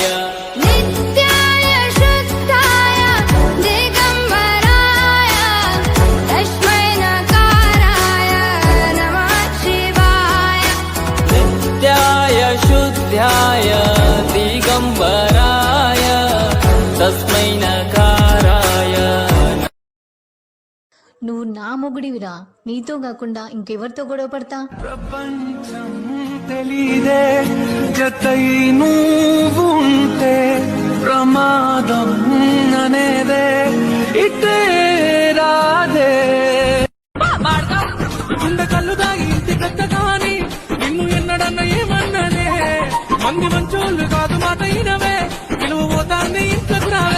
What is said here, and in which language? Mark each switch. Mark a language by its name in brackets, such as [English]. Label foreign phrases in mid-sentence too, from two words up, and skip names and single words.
[Sanskrit] नित्याय शुद्धाय दिगंबराय तस्मै नकाराय नमः शिवाय नित्याय शुद्धाय दिगंबराय तस्मै नकाराय। [Telugu] నువ్వు నా మొగుడివిరా, నీతో కాకుండా ఇంకెవరితో గొడవ పడతా? ప్రపంచం తెలీదే జతై నువ్వు ఉంటే ప్రమాదం అనేదే ఇట్టే రాదే గుండె కళ్ళు దాగి ఇంటి పెద్ద కాని నిన్ను ఎన్నడన్న ఏమన్నదే మంది మంచోళ్ళు కాదు మాట అయినవే విలువ పోతాంది ఇంట్లోకి రావే